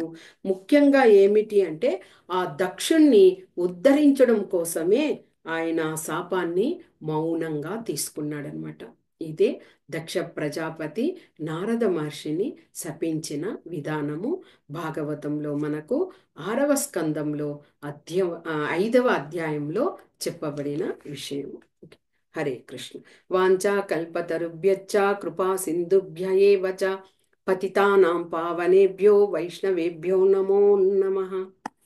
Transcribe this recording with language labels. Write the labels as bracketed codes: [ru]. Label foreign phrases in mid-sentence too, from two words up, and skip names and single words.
[te] ముఖ్యంగా ఏమిటి అంటే ఆ దక్షుణ్ణి ఉద్ధరించడం కోసమే ఆయన ఆ శాపాన్ని మౌనంగా తీసుకున్నాడనమాట. ఇదే దక్ష ప్రజాపతి నారద మహర్షిని శపించిన విధానము భాగవతంలో మనకు 6వ స్కందంలో 5వ అధ్యాయంలో చెప్పబడిన విషయం. హరే కృష్ణ. [sa] వాంఛా కల్పతరుభ్యశ్చ కృపా సింధుభ్య ఏవ చ పతితానాం పావనేభ్యో వైష్ణవేభ్యో నమో నమః.